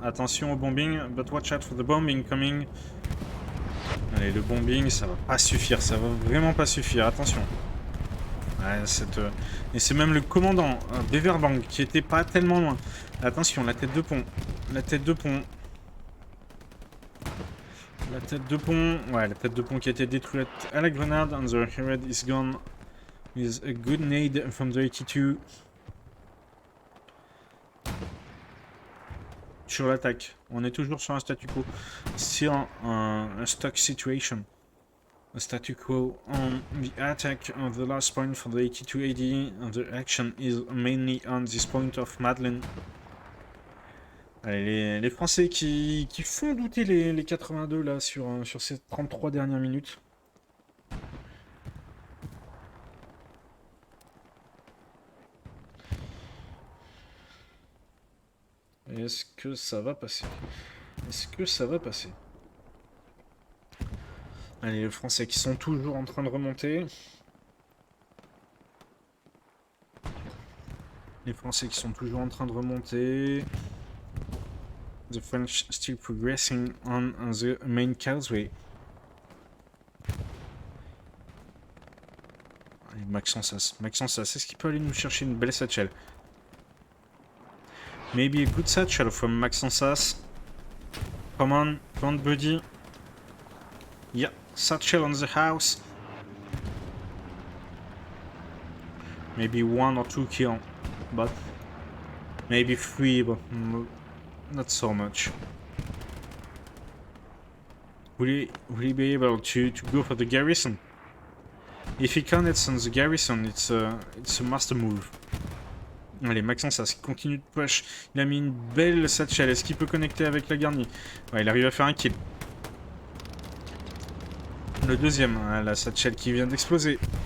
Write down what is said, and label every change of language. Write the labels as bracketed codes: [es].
[fr] Attention au bombing, [en] but watch out for the bombing coming. [fr] Allez, le bombing, ça va pas suffire, ça va vraiment pas suffire, attention. Ouais, et c'est même le commandant, Beverbank, qui était pas tellement loin. Attention, la tête de pont. La tête de pont. La tête de pont. Ouais, la tête de pont qui a été détruite à la grenade. [en] And the head is gone. With a good nade from the 82. [fr] Sur l'attaque. On est toujours sur un statu quo. Sur un stock situation. [en] A statu quo on the attack of the last point for the 8280. And the action is mainly on this point of Madeleine. [fr] Allez, les Français qui font douter les 82 là sur ces 33 dernières minutes. Est-ce que ça va passer? Est-ce que ça va passer? Allez, les Français qui sont toujours en train de remonter. Les Français qui sont toujours en train de remonter. [en] The French still progressing on the main causeway. [fr] Allez, Maxence, est-ce qu'il peut aller nous chercher une belle satchel? [en] Maybe a good satchel from Maxence. Come on, buddy. Yeah, satchel on the house. Maybe 1 or 2 kill, but maybe 3, but not so much. Will he be able to go for the garrison? If he connects on the garrison, it's a master move. [fr] Allez, Maxence continue de push. Il a mis une belle satchel. Est-ce qu'il peut connecter avec la garnie? Ouais, il arrive à faire un kill. Le deuxième, hein, la satchel qui vient d'exploser.